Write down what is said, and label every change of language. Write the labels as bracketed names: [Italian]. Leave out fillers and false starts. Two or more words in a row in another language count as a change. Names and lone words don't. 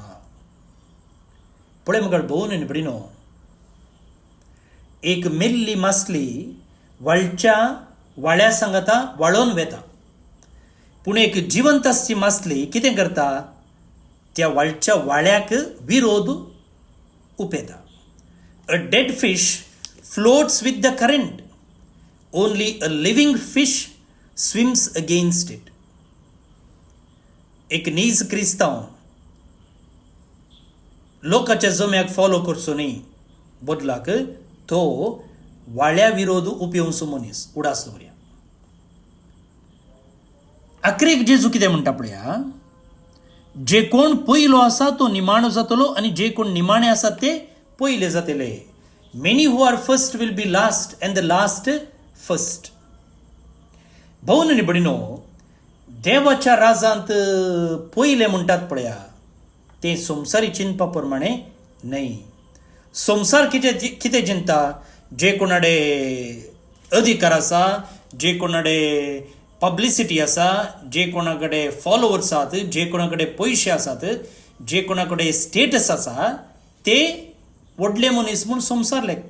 [Konkani] पळय मुखार भोवन आनी भयणीनो, एक मेल्ली मासली व्हडच्या वाळ्या सांगाता वाळोवन वेता, पूण एक जिवंत आसची मासली कितें करता, त्या व्हडच्या वाळ्याक विरोध उपेता. [English] A dead fish floats with the current, only a living fish swims against it. [Konkani] एक नीज क्रिस्तांव लोकांच्या जम्याक फॉलो करचो न्ही, बदलाक तो वाळ्या विरोध उपेवचो मनीस उडास दवरया. आखरेक जेजू कितें म्हणटा पळया, जे कोण पयलो आसा तो निमाणो जातलो आनी जे कोण निमाणे आसात ते पयले जातले. [English] Many who are first will be last and the last first. [Konkani] भोवन आनी भयणीनो, देवाच्या राजांत पयले म्हणटात पळया ते संवसारी चिंतपा प्रमाणे न्हय. संवसार कितें चिंता, जे कोणाडे अधिकार आसा, जे कोणाडे पब्लिसिटी आसा, जे कोणा कडेन फॉलोवर्स आसात, जे कोणा कडेन पयशे आसात, जे कोणा कडेन स्टेटस आसा, ते व्हडले मनीस म्हूण संवसार लेखता.